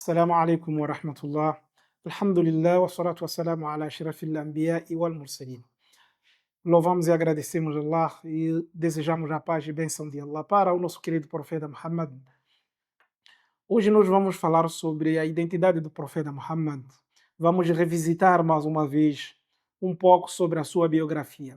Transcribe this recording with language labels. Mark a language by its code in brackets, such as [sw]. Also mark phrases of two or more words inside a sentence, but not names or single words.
[ar] السلام عليكم ورحمة الله. الحمد لله والصلاة والسلام على أشرف الأنبياء والمرسلين. [pt] Louvamos e agradecemos a Allah e desejamos a paz e bênção de Allah para o nosso querido profeta Muhammad. Hoje nós vamos falar sobre a identidade do profeta Muhammad. Vamos revisitar mais uma vez um pouco sobre a sua biografia.